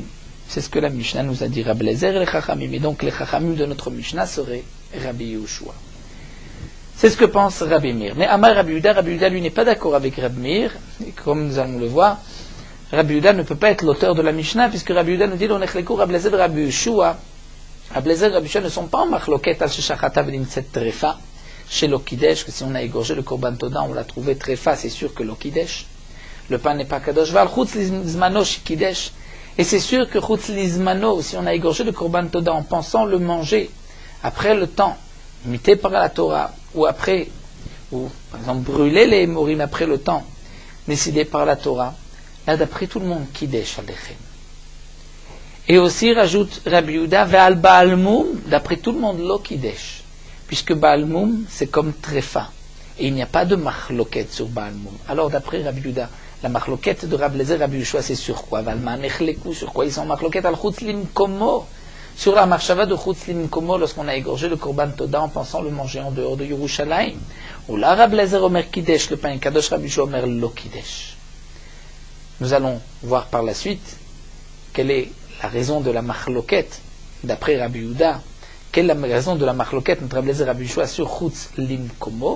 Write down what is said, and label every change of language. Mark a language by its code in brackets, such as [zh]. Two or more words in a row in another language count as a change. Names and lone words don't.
[fr] C'est ce que la Mishnah nous a dit, Rab Lezer et les Chachamim. Et donc les Chachamim de notre Mishnah seraient Rabbi Yehoshua. C'est ce que pense Rabbi Meir. Mais Amar Rabbi Yehuda, lui n'est pas d'accord avec Rabbi Meir. Et comme nous allons le voir, Rabbi Yehuda ne peut pas être l'auteur de la Mishnah, puisque Rabbi Yehuda nous dit [he] לא נחלקו [fr] Rab Lezer et Rabbi Yehoshua. Rab Lezer et Rabbi Yehoshua ne sont pas en [he] מחלוקת על ששחטה ונמצאת טרפה [fr] chez [he] לא קידש, [fr] que si on a égorgé le [he] קרבן תודה, [fr] on l'a trouvé trefa, c'est sûr que [he] לא קידש. [fr] Le pain n'est pas kadosh. [he] ועל חוץ לזמנו שקידש. [fr] Et c'est sûr que [he] חוץ לזמנו, [fr] si on a égorgé le [he] קרבן תודה [fr] en pensant le manger après le temps imité par la Torah, ou après, ou par exemple brûler les morim après le temps décidé par la Torah, là d'après tout le monde, [he] קידש אלכם. [fr] Et aussi rajoute Rabbi Yehuda, [he] ועל בעל מום, [fr] d'après tout le monde, [he] לא קידש, [fr] puisque [he] בעל מום [fr] c'est comme trefa, et il n'y a pas de machloket sur [he] בעל מום. [fr] Alors d'après Rabbi Yehuda, la machloket de Rab Lezer et Rabbi Yehoshua c'est sur quoi? [he] ובמה נחלקו, [fr] sur quoi ils sont [he] מחלוקת על חוץ למקומו, [fr] sur la marshava de [he] חוץ למקומו, [fr] lorsqu'on a égorgé le [he] קרבן תודה [fr] en pensant le manger en dehors de Yerushalayim. Ou là [he] Rab Lezer אומר קידש, [fr] le pain [he] kadosh, Rabbi Yehoshua אומר לא קידש. [fr] Nous allons voir par la suite quelle est la raison de la machloket d'après Rabbi Yehuda, quelle est la raison de la machloket entre Rab Lezer et Rabbi Yehoshua sur [he] חוץ למקומו.